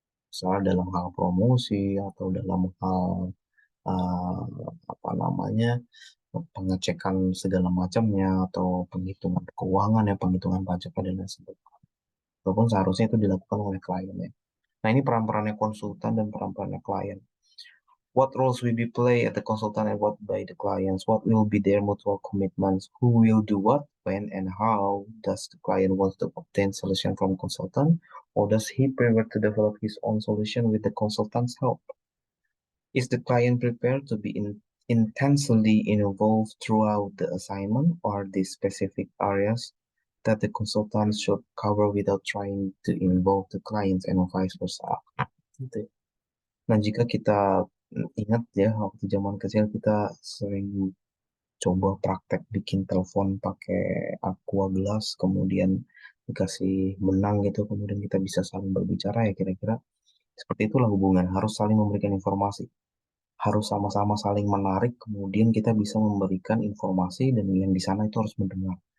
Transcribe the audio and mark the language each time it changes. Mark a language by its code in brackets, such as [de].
[id] Misalnya dalam hal promosi atau dalam hal uh, apa namanya pengecekan segala macamnya atau penghitungan keuangan ya, penghitungan pajak dan lain sebagainya. Walaupun seharusnya itu dilakukan oleh kliennya. Nah, ini peran-perannya konsultan dan peran-perannya klien. [en] What roles will be played at the consultant and what by the clients? What will be their mutual commitments? Who will do what, when, and how? Does the client want to obtain solution from consultant, or does he prefer to develop his own solution with the consultant's help? Is the client prepared to be intensely involved throughout the assignment, or the specific areas that the consultant should cover without trying to involve the clients and vice versa? [id] Gitu. Nah, jika kita ingat ya, waktu zaman kecil kita sering coba praktek bikin telepon pakai aqua gelas, kemudian dikasih benang gitu, kemudian kita bisa saling berbicara ya kira-kira seperti itulah hubungan, harus saling memberikan informasi, harus sama-sama saling menarik, kemudian kita bisa memberikan informasi dan yang di sana itu harus mendengar.